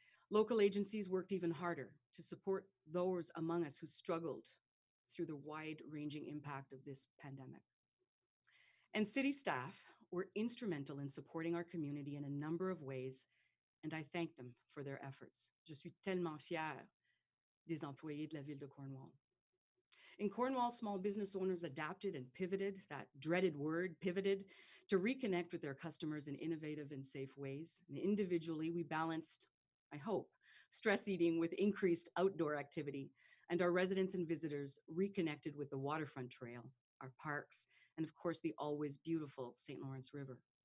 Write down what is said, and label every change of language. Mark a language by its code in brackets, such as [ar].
[en] Local agencies worked even harder to support those among us who struggled through the wide-ranging impact of this pandemic. And city staff were instrumental in supporting our community in a number of ways, and I thank them for their efforts. [fr] Je suis tellement fière des employés de la ville de Cornwall. [en] In Cornwall, small business owners adapted and pivoted, that dreaded word, pivoted, to reconnect with their customers in innovative and safe ways. And individually, we balanced, I hope, stress eating with increased outdoor activity, and our residents and visitors reconnected with the waterfront trail, our parks, and of course, the always beautiful St. Lawrence River.